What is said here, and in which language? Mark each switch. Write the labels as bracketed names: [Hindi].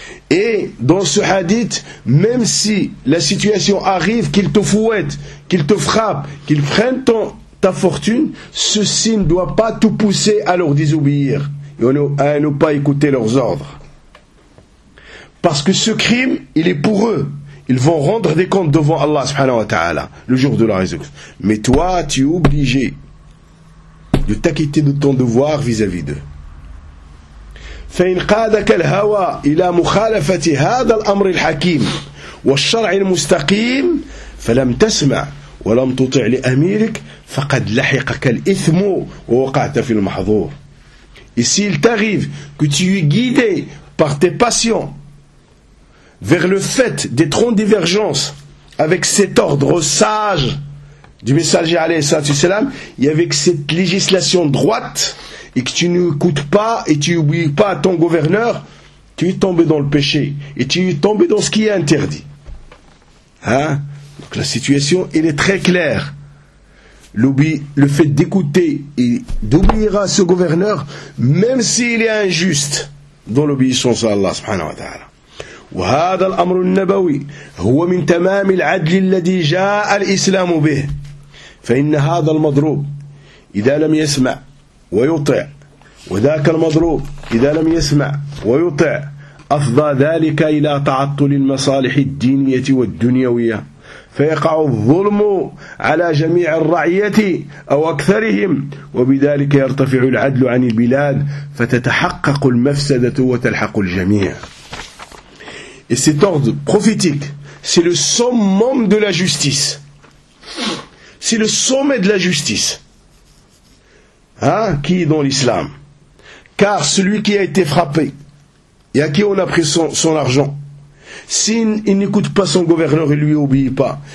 [French] Et dans ce hadith, même si la situation arrive, qu'il te fouette, qu'il te frappe, qu'il prenne ta fortune, ceci ne doit pas tout pousser à leur désobéir et à ne pas écouter leurs ordres. Parce que ce crime, il est pour eux. Ils vont rendre des comptes devant Allah subhanahu wa ta'ala le jour de la résurrection. Mais toi, tu es obligé de t'acquitter de ton devoir vis-à-vis d'eux. [Arabic] فإن قادك الهوى إلى مخالفة هذا الأمر الحكيم والشرع المستقيم فلم تسمع ولم تطع لأميرك فقد لحقك الإثم ووقعت في المحظور. [French] Et s'il t'arrive que tu es guidé par tes passions vers le fait d'être en divergence avec cet ordre sage du messager alayhi salam et avec cette législation droite, et que tu n'écoutes pas et tu n'oublies pas ton gouverneur, tu es tombé dans le péché et tu es tombé dans ce qui est interdit. Donc la situation, elle est très claire. Le fait d'écouter et d'oublier à ce gouverneur, même s'il est injuste dans l'obéissance à Allah subhanahu wa ta'ala. [Arabic] وهذا الأمر النبوي هو من تمام العدل الذي جاء الإسلام به فإن هذا المضروب إذا لم يسمع ويطع وذاك المضروب إذا لم يسمع ويطع أفضى ذلك إلى تعطل المصالح الدينية والدنيوية فيقع الظلم على جميع الرعية أو أكثرهم وبذلك يرتفع العدل عن البلاد فتتحقق المفسدة وتلحق الجميع. [French] Et cet ordre prophétique, c'est le summum de la justice. C'est le sommet de la justice. Qui est dans l'islam. Car celui qui a été frappé et à qui on a pris son argent, s'il n'écoute pas son gouverneur, il ne lui obéit pas.